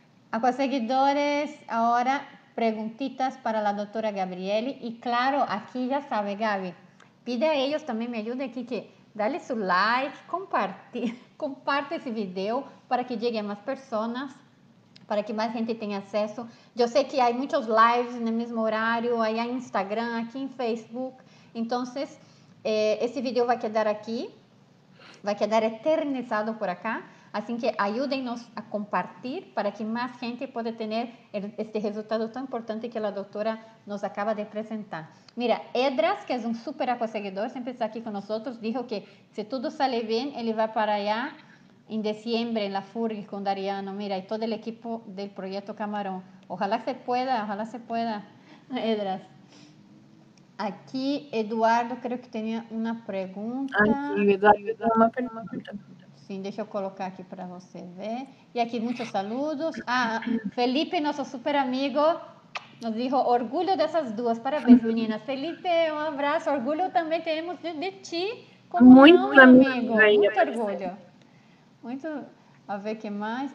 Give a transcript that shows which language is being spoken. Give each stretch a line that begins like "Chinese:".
Spanish: A seguidores, ahora preguntitas para la doctora Gabrieli. Y claro, aquí ya sabe, Gaby, pide a ellos también me ayuden aquí que dale su like, comparte ese video para que llegue a más personas, para que más gente
Portuguese: tenha acesso. Eu sei que há muitos lives no mesmo horário, aí em Instagram, aqui em Facebook. Então, esse vídeo vai quedar aqui, vai quedar eternizado
Spanish: por acá.
Portuguese: Assim que ajudem-nos a compartilhar para que mais gente possa ter este resultado tão importante que a doutora nos acaba de apresentar. Mira, Edras, que é um super aconselhador, sempre está aqui com nós,
Spanish: dijo que
Portuguese: se tudo sale bem, ele vai para allá
Spanish: en diciembre en la FURG con Dariano, mira, y todo el equipo del proyecto Camarón. Ojalá se pueda, Edras. Aquí Eduardo creo que tenía una pregunta. Sí, Eduardo tiene una pregunta.
Portuguese: Sí, deixa eu colocar aqui para você ver. E aqui muitos saludos. Ah, Felipe, nosso super amigo,
Spanish: nos dijo
Portuguese: orgulho dessas duas. Parabéns, meninas. Felipe, um abraço. Orgulho também temos de ti como muito não, meu amigo. Aí, muito orgulho. Muito, a ver que mais.